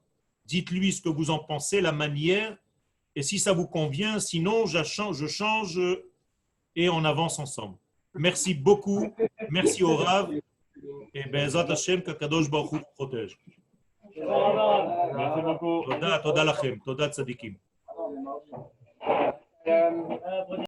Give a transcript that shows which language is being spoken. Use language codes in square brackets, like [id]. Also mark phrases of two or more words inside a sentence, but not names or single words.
[fr] Dites-lui ce que vous en pensez, la manière, et si ça vous convient, sinon je change et on avance ensemble. Merci beaucoup, merci au Rav, et [he] בעזרת השם, [fr] qu' [he] הקדוש ברוך הוא [fr] protège. Merci beaucoup. [he] תודה לכם, תודה צדיקים.